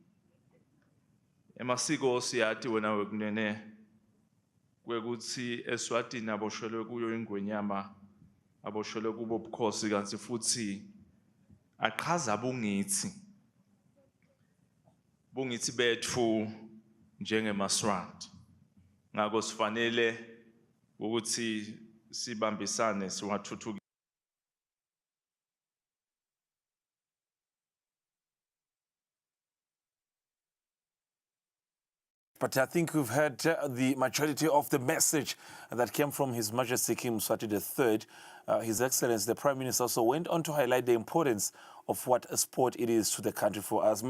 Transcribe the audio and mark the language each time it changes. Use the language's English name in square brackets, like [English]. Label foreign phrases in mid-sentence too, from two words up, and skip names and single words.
[Swati] emasiko siyathi wena wekunene kwekuthi Eswatini aboshelwe kuyo ingwenyama aboshelwe kubo ubukhosi kanti futhi aqhaza bungithi bethu njengemaswati ngakho sifanele ukuthi sibambisane siwathuthuke [English] But I think we've heard the majority of the message that came from His Majesty King Mswati III. His Excellency, the Prime Minister, also went on to highlight the importance of what a sport it is to the country for us.